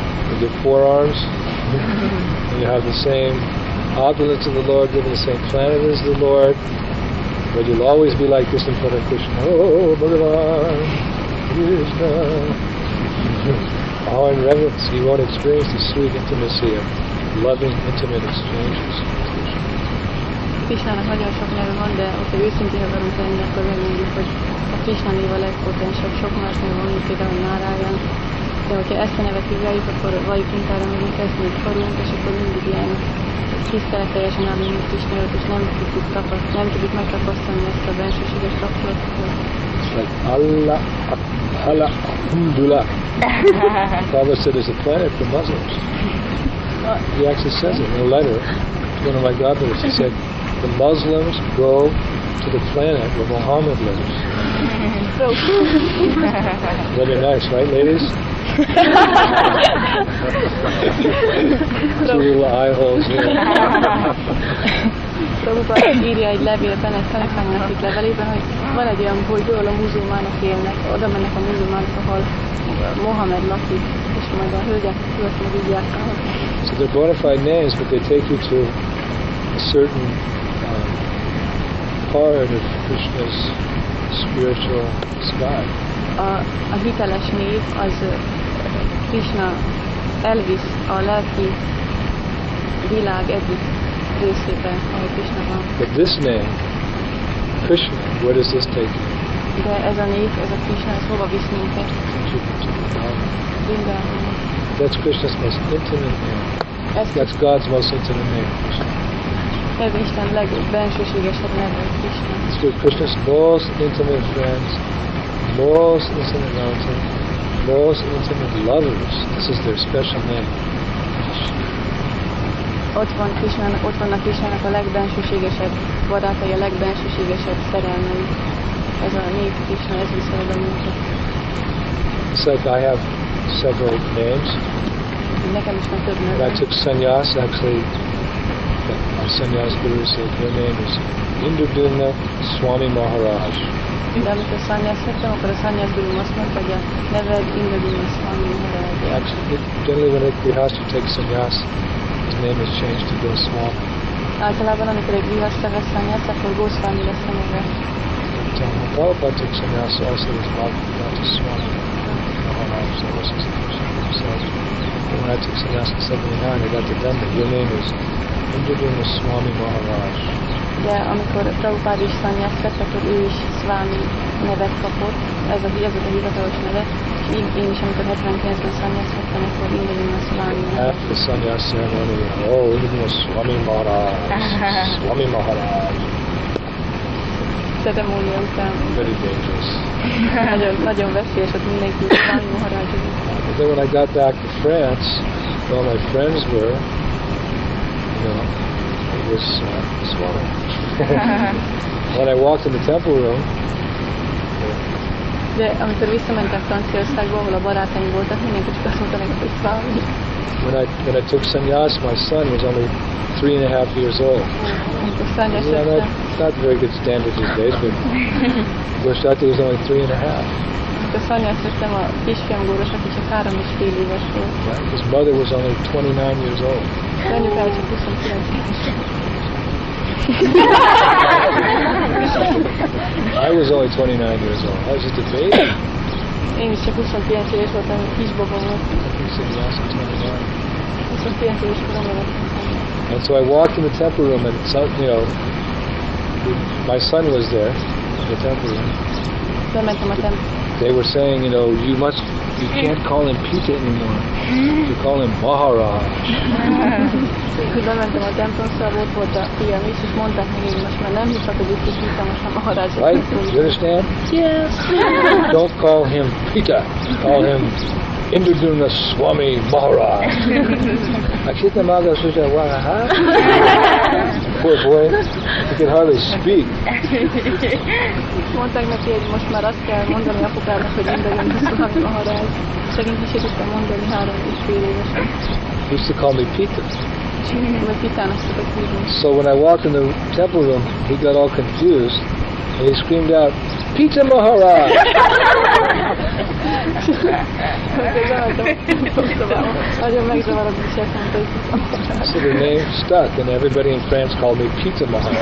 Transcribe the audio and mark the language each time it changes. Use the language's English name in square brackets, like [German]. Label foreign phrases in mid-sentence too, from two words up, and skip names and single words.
[English] with your forearms, and you have the same opulence of the Lord, live in the same planet as the Lord, but you'll always be like this in front of Krishna. Oh, Bhagavan, Krishna. All in reverence, you won't experience the sweet intimacy of loving, intimate exchanges with Krishna. [Hungarian] Krishnának nagyon sok neve van, de hogyha őszintén akarunk lenni, akkor megmondjuk, hogy a Krishna név a legpotensebb, sok más név van, mint például Náráján. De hogyha ezt a nevet vizsgáljuk, akkor valljuk mintára megyünk, ezt még karunk, és akkor mindig ilyen tiszteletteljesen állunk Krishna előtt, és nem tudjuk megtapasztalni ezt a bensőséges kapcsolatot. [English] Like Allah, Alhamdulillah. Prabhupada said there's a planet for Muslims. He actually says it in a letter to one of my godbrothers. He said, the Muslims go to the planet where Muhammad lives. Very nice, right, ladies? Two little eye holes here. [Hungarian] Prabhupada írja egy levélben, egy tanítmánynak itt levelében, hogy van egy olyan bolygó, ahol a muzulmánok élnek, oda mennek a muzulmánok, ahol Mohamed lakik, és majd a hölgyek költ meg így járkálnak. [English] So they're bona fide names, but they take you to a certain part of Krishna's spiritual sky. [Hungarian] A hiteles név az Krishna elvisz a lelki világ egyik részében, ahol Krishna van. [English] But this name, Krishna, where does this take you? [Hungarian] De ez a név, ez a Krishna, ez hova visz minket? Mindenhol. [English] That's Krishna's most intimate name. That's God's most intimate name. [Hungarian] Ez Isten legbensőségesebb neve, Krishna. [English] It's Krishna's most intimate friends, most intimate relatives, most intimate lovers. This is their special name. [Hungarian] Ott vannak Krishnának a legbensőségesebb barátai, a legbensőségesebb szerelmei. Ez a név Krishna, ez viszi oda minket. [English] It's like I have several names. [Hungarian] Nekem is van több neve. [English] When I took sannyas, actually, my sannyas guru said, your name is Indradumna Swami Maharaj. [Hungarian] De amikor sannyást vettem, akkor a sannyás guru azt mondta, hogy a neved Indradumna Swami Maharaj. [English] Actually, generally when a grihastha takes sannyas, his name is changed to Goswami. [Hungarian] Általában, amikor egy grihastha vesz sannyást, akkor Goswami lesz a neve. [English] Prabhupada took sannyas also as Bhakti Swami Maharaj. That was his name. So when I took sannyas in 79, I got to them that your name is Indradumna Swami Maharaj. [Hungarian] De amikor Prabhupada is sannyást vett, akkor ő is Swami nevet kapott, ez a hivatalos neve, és én is, amikor 79-ben sannyást vettem, akkor Indradumna Swami. [English] After the sannyas ceremony, oh, Indradumna Swami Maharaj, Swami Maharaj. [Hungarian] Ceremónia után. [English] Very dangerous. [Hungarian] nagyon veszélyes, ott mindenki Swami Maharaj. [English] But then when I got back to France, all my friends were, it was Swami. When I walked in the temple room, [Hungarian] de amikor visszamentek Franciaországba, ahol a barátaim voltak, mindenki csak azt mondta nekem, hogy Swami. [English] When I took sannyas, my son was only 3.5 years old. Not very good standard these days, but Goswami was only 3.5. [Hungarian] Amikor sannyást vettem, a kisfiam Góros, aki csak 3,5 éves volt. [English] Right? His mother was only 29 years old. [Hungarian] Anyukája csak 29 éves. [English] I was only 29 years old. I was just a baby. [Hungarian] Én is csak 29 éves voltam, kisbaba volt. 29 éves koromban vettem. [English] And so I walked in the temple room, and my son was there in the temple room. [Hungarian] Bementem a templomba. [English] They were saying, you can't call him Pita anymore. You call him Maharaj. [Hungarian] Bementem a templomba, volt a fiam is, és mondták meg, hogy most már nem hiszhatod, hogy Pita, most már Maharaj. [English] Right? You understand? Yes. Don't call him Pita. Call him Indradumna Swami Maharaj. Akshita Madhava Suja Waha. Poor boy, he could hardly speak. [Hungarian] Mondták neki, hogy most már azt kell mondani apukának, hogy Indradumna Swami Maharaj. Segint is tudtam mondani 3,5 évesen. [English] He used to call me Pita. [Hungarian] Vagy Pitának szokott hívni. [English] So when I walked in the temple room, he got all confused, and he screamed out, Pizza Maharaj! So the name stuck, and everybody in France called me Pizza Maharaj.